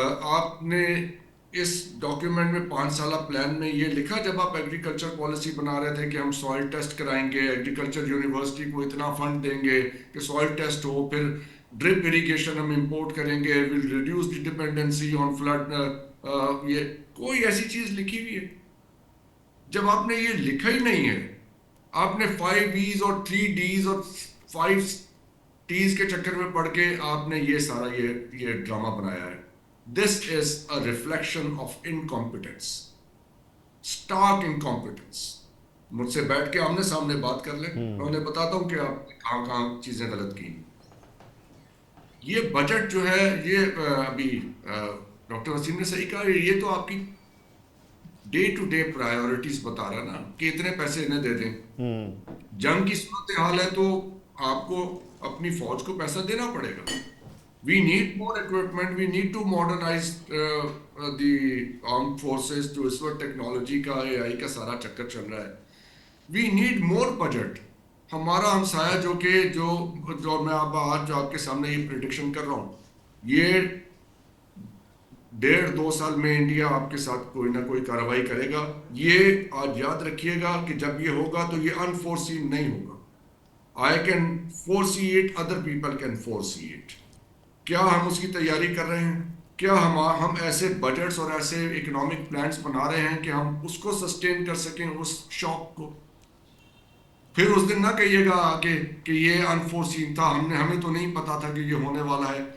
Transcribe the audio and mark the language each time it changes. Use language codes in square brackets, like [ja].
[ur] آپ نے اس ڈاکیومنٹ میں 5 سالہ پلان میں یہ لکھا جب آپ ایگریکلچر پالیسی بنا رہے تھے کہ ہم سوائل ٹیسٹ کرائیں گے, ایگریکلچر یونیورسٹی کو اتنا فنڈ دیں گے کہ سوائل ٹیسٹ ہو, پھر ڈرپ اریگیشن ہم امپورٹ کریں گے, [en] Will reduce the dependency on flood. [ur] یہ کوئی ایسی چیز لکھی ہوئی ہے؟ جب آپ نے یہ لکھا ہی نہیں ہے, آپ نے 5 E's اور 3 D's اور 5 T's کے چکر میں پڑھ کے آپ نے یہ سارا یہ ڈرامہ بنایا ہے. [en] This is a reflection of incompetence, stark incompetence. [ur] مجھ سے بیٹھ کے آمنے سامنے بات کر لیں, میں انہیں بتاتا ہوں کہ آپ کہاں کہاں چیزیں غلط کی. یہ بجٹ جو ہے, یہ ابھی ڈاکٹر وسیم نے صحیح کہا, یہ تو آپ کی ڈے ٹو ڈے پرائیورٹیز بتا رہا نا کہ اتنے پیسے انہیں دے دیں. جنگ کی صورتحال ہے تو آپ کو اپنی فوج کو پیسہ دینا پڑے گا. [en] We need more equipment, we need to modernize the armed forces. [ur] جو اس وقت ٹیکنالوجی کا AI کا سارا چکر چل رہا ہے, [en] we need more budget. [ur] ہمارا ہمسایہ جو میں آج جو آپ کے سامنے یہ پریڈکشن کر رہا ہوں, یہ 1.5-2 سال میں انڈیا آپ کے ساتھ کوئی نہ کوئی کارروائی کرے گا. یہ آج یاد رکھیے گا کہ جب یہ ہوگا تو یہ unforeseen نہیں ہوگا. [en] I can foresee it, other people can foresee it. [ur] کیا ہم اس کی تیاری کر رہے ہیں؟ کیا ہم ایسے بجٹس اور ایسے اکنامک پلانس بنا رہے ہیں کہ ہم اس کو سسٹین کر سکیں, اس شوق کو؟ پھر اس دن نہ کہیے گا آگے کہ یہ انفورسین تھا, ہمیں تو نہیں پتا تھا کہ یہ ہونے والا ہے.